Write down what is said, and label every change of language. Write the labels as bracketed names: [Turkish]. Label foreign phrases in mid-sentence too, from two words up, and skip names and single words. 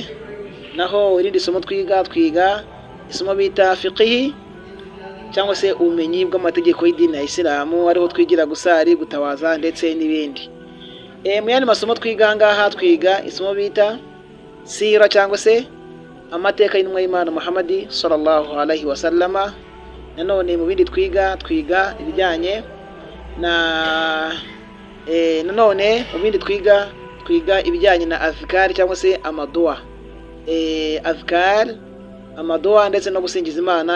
[Kinyarwanda] Naho irindi somo twiga isomo bita fiqh cyangwa se ubumenyi bw'amategeko y'idini ya Isilamu, ariho twigira gusari, gutawaza ndetse n'ibindi. Mu yandi masomo twiga ngaha, twiga isomo bita sira cyangwa se amateka y'intumwa y'Imana Muhammad [Arabic] صلى الله عليه وسلم. [Kinyarwanda] Nanone mu bindi twiga ibijyanye nanone mu bindi twiga ibijyanye na azkar cyangwa se amadua, azkar, amadua ndetse no gusingiza Imana.